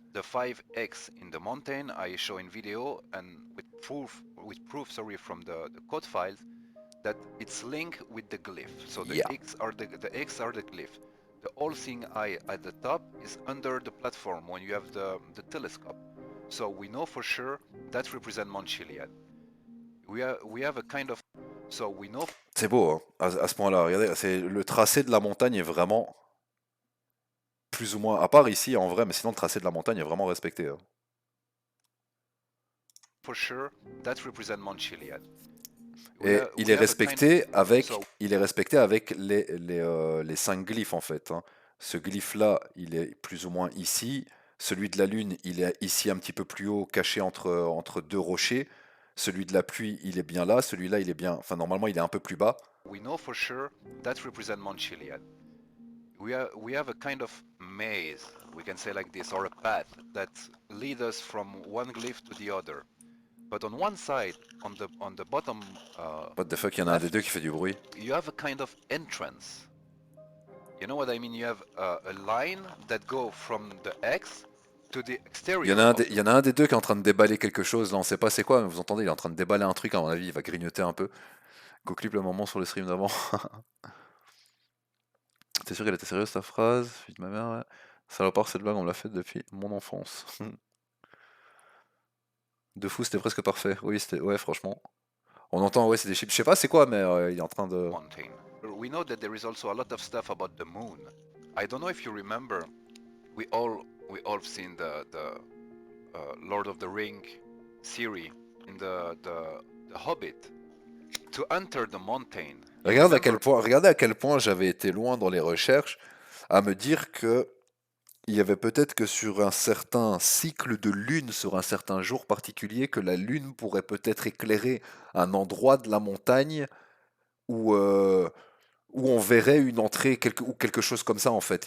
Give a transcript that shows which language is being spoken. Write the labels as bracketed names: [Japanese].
[English] The 5X in the mountain I show in video and with proof from the code files that it's linked with the glyph. So the X are the X are the glyph. The whole thing eye at the top is under the platform when you have the telescope. So we know for sure that represents Mount Chiliad. We have a kind of... So we know... [French] C'est beau, hein, à ce point-là. Regardez, le tracé de la montagne est vraiment plus ou moins... À part ici, en vrai, mais sinon le tracé de la montagne est vraiment respecté. Hein. [English] For sure, that represents Mount Chiliad. [French] Et il est respecté avec les 5 glyphes en fait. Hein. Ce glyphe là, il est plus ou moins ici. Celui de la lune, il est ici un petit peu plus haut, caché entre deux rochers. Celui de la pluie, il est bien là. Celui-là, il est bien. Enfin, normalement, il est un peu plus bas. [English] We know for sure that represents Mount Chiliad. We have a kind of maze, we can say like this, or a path that leads us from one glyph to the other. But on one side, on the bottom, what the fuck, [French] il y en a un des deux qui fait du bruit. [English] You have a kind of entrance. You know what I mean? You have a line that go from the X to the exterior. [French] Il y en a un des deux qui est en train de déballer quelque chose. Là, on sait pas c'est quoi, mais vous entendez, il est en train de déballer un truc. À mon avis, il va grignoter un peu. Go clip le moment sur le stream d'avant. T'es sûr qu'elle était sérieuse ta phrase? Fille de ma mère, ouais. Salopard, cette blague, on l'a faite depuis mon enfance. De fou, c'était presque parfait. Oui, c'était. Ouais, franchement. On entend, ouais, c'est des chips. Je sais pas c'est quoi, mais il est en train de. [English] we know that there is also a lot of stuff about the moon. I don't know if you remember, we all seen the Lord of the Ring series in the Hobbit. To enter the mountain. [French] Regardez à quel point j'avais été loin dans les recherches à me dire que il y avait peut-être que sur un certain cycle de lune, sur un certain jour particulier, que la lune pourrait peut-être éclairer un endroit de la montagne où, où on verrait une entrée ou quelque chose comme ça en fait.